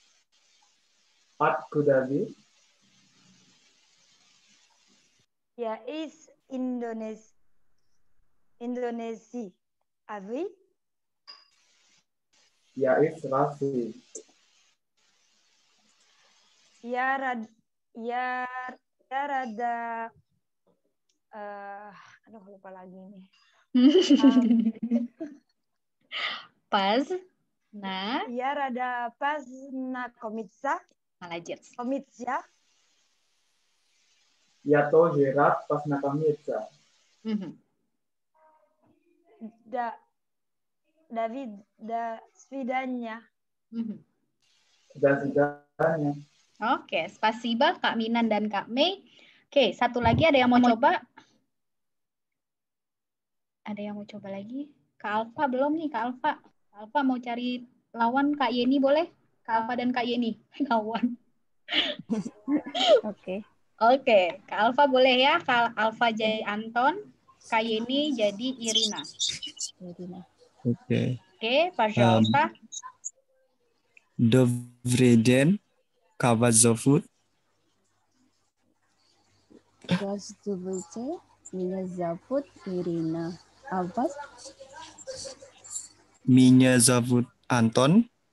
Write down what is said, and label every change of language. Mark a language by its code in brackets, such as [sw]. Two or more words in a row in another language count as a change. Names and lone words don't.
[ru] Откуда вы? Я из Индонезии. А вы? Я из России. Я рада [id] aduh lupa lagi nih. [ru] Я рада познакомиться. Молодец. Я тоже рад познакомиться. Давид, до свидания. До свидания. [id] Oke, spasiba Kak Minan dan Kak Mei. Oke, satu lagi ada yang mau coba? Ada yang mau coba lagi? Kak Alfa belum nih, Kak Alfa. Kak Alfa mau cari lawan Kak Yeni boleh? Kak Alfa dan Kak Yeni. Lawan. Oke. Oke, Kak Alfa boleh ya? Kak Alfa jadi Anton, Kak Yeni jadi Irina. Oke. Oke, [ru] пожалуйста. Добрый день. Как вас зовут? Здравствуйте. Меня зовут Ирина. А вас? Меня зовут Антон.